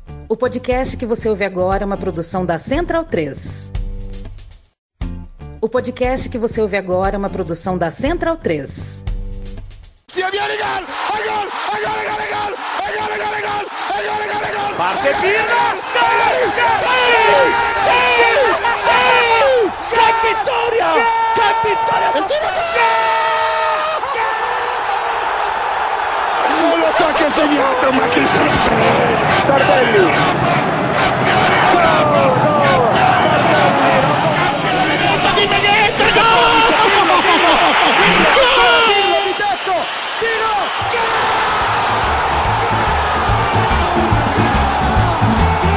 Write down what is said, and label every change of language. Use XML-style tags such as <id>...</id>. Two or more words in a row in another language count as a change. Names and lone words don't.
<pt>O podcast que você ouve agora é uma produção da Central 3. O podcast que você ouve agora é uma produção da Central 3.</pt> <it>Parte Pirlo! ¡Qué vittoria! Non lo so che ha segnato, ma chi se lo sa? Tardelli!</it> <pt>Olá</pt>